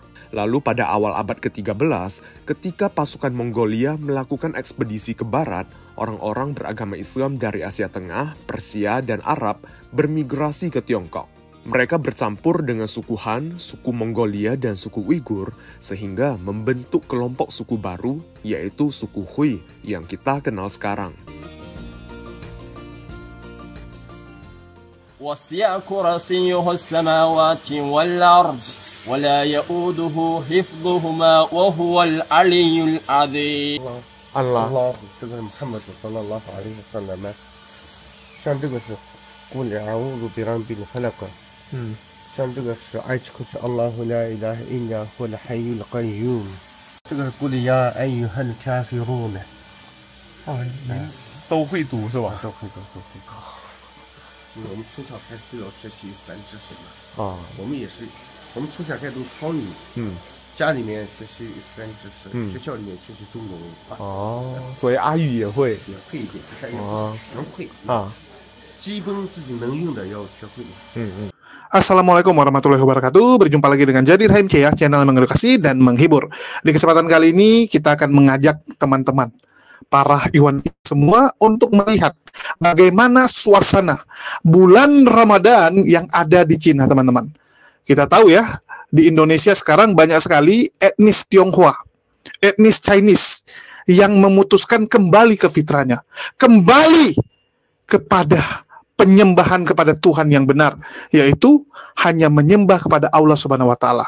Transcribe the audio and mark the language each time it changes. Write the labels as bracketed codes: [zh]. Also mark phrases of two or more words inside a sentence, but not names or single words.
[id] Lalu pada awal abad ke-13, ketika pasukan Mongolia melakukan ekspedisi ke barat, orang-orang beragama Islam dari Asia Tengah, Persia, dan Arab bermigrasi ke Tiongkok. Mereka bercampur dengan suku Han, suku Mongolia, dan suku Uighur, sehingga membentuk kelompok suku baru, yaitu suku Hui, yang kita kenal sekarang. [ar] وَسِعَ كُرْسِيُّهُ السَّمَاوَاتِ وَالْأَرْضَ وَلَا يَئُودُهُ حِفْظُهُمَا وَهُوَ الْعَلِيُّ الْعَظِيمُ. [zh] 这个 [ar] محمد صلى الله عليه وسلم [zh] 像这个是 [ar] قل أعوذ برب الفلق [zh] 像这个是爱这个是 [ar] الله لا إله إلا هو الحي القيوم [zh] 这个是 [ar] قل يا أيها الكافرون [zh] 都会读是吧？都会我们从小开始都要学习伊斯兰知识嘛我们也是我们从小开始读双语家里面学习伊斯兰知识学校里面学习中国文化所以阿语也会一点能会基本自己能用的要学会。 [ar] السلام عليكم ورحمة الله وبركاته. [id] Berjumpa lagi dengan Jadi HMC ya, channel yang mengedukasi dan menghibur. Di kesempatan kali ini kita akan mengajak teman-teman para ikhwan semua untuk melihat bagaimana suasana bulan Ramadan yang ada di Cina, teman-teman. Kita tahu ya, di Indonesia sekarang banyak sekali etnis Tionghoa, etnis Chinese yang memutuskan kembali ke fitrahnya, kembali kepada penyembahan kepada Tuhan yang benar, yaitu hanya menyembah kepada Allah [ar] سبحانه وتعالى.